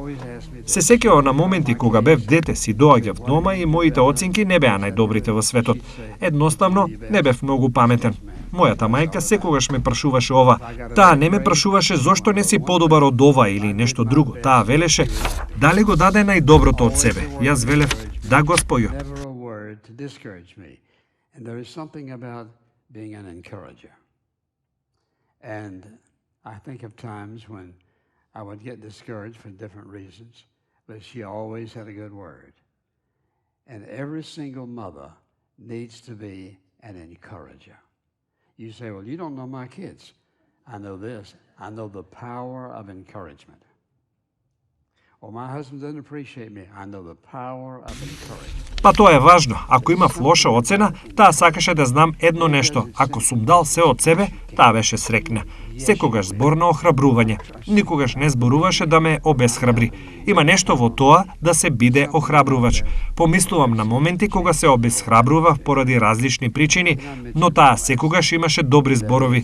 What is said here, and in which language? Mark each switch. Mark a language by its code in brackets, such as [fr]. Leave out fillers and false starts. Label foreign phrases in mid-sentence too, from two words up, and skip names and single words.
[mk] Се сеќавам на моменти кога бев дете, си доаѓав дома и моите оценки не беа најдобрите во светот. Едноставно, не бев многу паметен. Мојата мајка секогаш ме прашуваше ова. Таа не ме прашуваше зошто не си подобар од ова или нешто друго. Таа велеше дали го даде најдоброто од себе. Јас велев, да, Господјо. [en] I would get discouraged for different reasons, but she always had a good word. And every single mother needs to be an encourager. You say, well, you don't know my kids. I know this. I know the power of encouragement. Well, my husband doesn't appreciate me. I know the power of encouragement. [mk] Па тоа е важно. Ако имав лоша оцена, таа сакаше да знам едно нешто. Ако сум дал се од себе, таа беше срекна. Секогаш збор на охрабрување. Никогаш не зборуваше да ме обесхрабри. Има нешто во тоа да се биде охрабрувач. Помислувам на моменти кога се обесхрабрував поради различни причини, но таа секогаш имаше добри зборови.